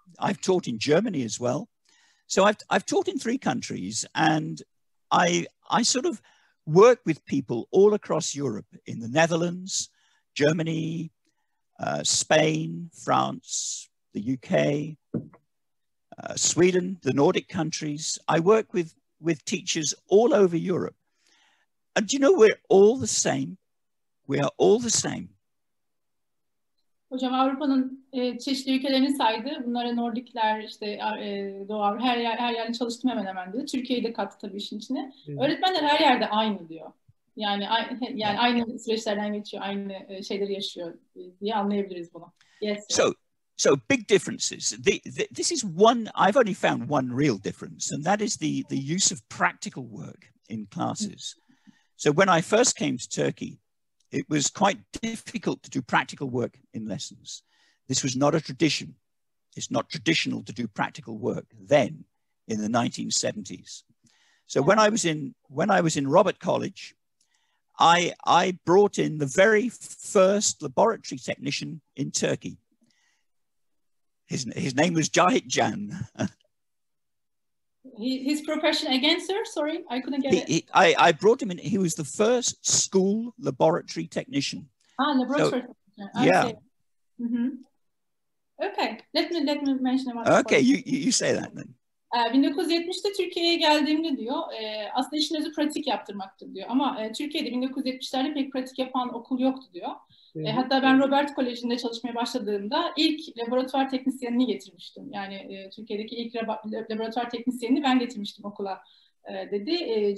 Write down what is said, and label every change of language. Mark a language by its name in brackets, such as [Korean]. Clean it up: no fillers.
[English] I've taught in Germany as well. So I've taught in 3 countries, and I sort of work with people all across Europe, in the Netherlands, Germany, Spain, France, the UK, Sweden, the Nordic countries. I work with teachers all over Europe. And do you know, we're all the same. We are all the same. [Turkish] Hocam Avrupa'nın çeşitli ülkelerini saydı. Bunlara Nordikler, işte Doğu Avrupa, her yerde çalıştım hemen hemen dedi. Türkiye'yi de kattı tabii işin içine. Öğretmenler her yerde aynı diyor. Yani aynı süreçlerden geçiyor, aynı şeyleri yaşıyor diye anlayabiliriz bunu. [English] Yes. So big differences. This is one. I've only found one real difference, and that is the use of practical work in classes. So when I first came to Turkey, it was quite difficult to do practical work in lessons. This was not a tradition. It's not traditional to do practical work then in the 1970s. So when I was in Robert College, I brought in the very first laboratory technician in Turkey. His name was Cahit Can. His profession again, sir? Sorry, I couldn't get it. I brought him in. He was the first school laboratory technician. Laboratory technician. Yeah. Mm-hmm. Okay, let me mention about. Okay, you say that then. [Turkish] 1970'te Türkiye'ye geldiğimde diyor, aslında işin özü pratik yaptırmaktır diyor. Ama Türkiye'de 1970'lerde pek pratik yapan okul yoktu diyor. Hatta ben Robert Koleji'nde çalışmaya başladığımda ilk laboratuvar teknisyenini getirmiştim. Yani Türkiye'deki ilk laboratuvar teknisyenini ben getirmiştim okula dedi.